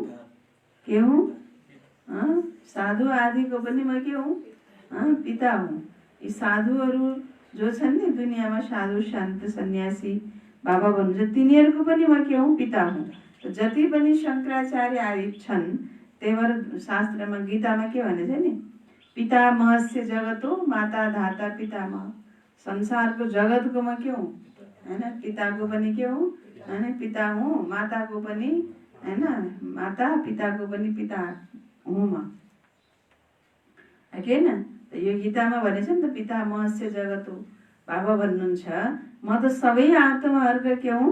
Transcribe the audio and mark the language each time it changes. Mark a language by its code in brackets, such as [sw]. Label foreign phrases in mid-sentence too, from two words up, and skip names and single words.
[ne] के हुँ? साधु आदिको पनि म के हुँ? पिता हुँ। यी साधुहरू जो छन् नि दुनियाँमा, साधु सन्त सन्यासी, बाबा भन्नुहुन्छ तिनीहरूको पनि म के हुँ? पिता हुँ। जति पनि शङ्कराचार्य आदि छन् त्यही भएर शास्त्रमा गीतामा के भनेछ नि? [sa] पितामहस्य जगतो माता धाता पितामह। [ne] संसारको जगतको म के हुँ? होइन, पिताको पनि के हुँ? होइन, पिता हुँ। माताको पनि होइन, माता, पिताको पनि पिता हुँ म, होइन? यो गीतामा भनेछ नि त [sa] पितामहस्य जगतो। [ne] बाबा भन्नुहुन्छ म त सबै आत्माहरूको के हुँ?